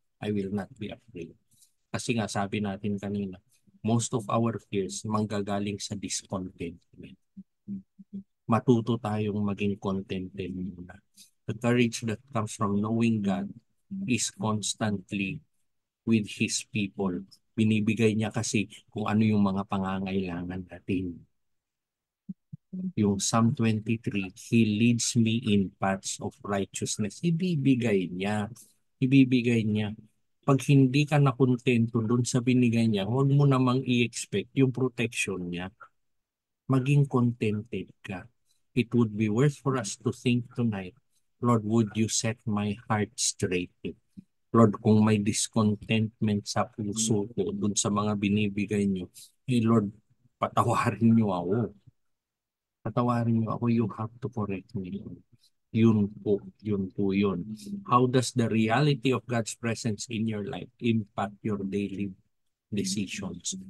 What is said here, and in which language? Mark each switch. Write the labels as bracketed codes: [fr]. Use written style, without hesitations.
[en] I will not be afraid. [tl] Kasi nga sabi natin kanina, [en] most of our fears [tl] manggagaling sa [en] discontentment. [tl] Matuto tayong maging contented muna. [en] The courage that comes from knowing God is constantly with His people. [tl] Binibigay niya kasi kung ano yung mga pangangailangan natin. [en] Yung Psalm 23, He leads me in paths of righteousness. [tl] Ibibigay niya. Ibibigay niya. Pag hindi ka nakontento dun sa binigay niya, huwag mo namang i-expect yung protection niya. Maging contented ka. [en] It would be worth for us to think tonight, Lord, would you set my heart straight? [tl] Lord, kung may discontentment sa puso ko dun sa mga binibigay niyo, Lord, patawarin niyo ako. Patawarin niyo ako, [en] you have to correct me. [tl] Yun po yun. [en] How does the reality of God's presence in your life impact your daily decisions?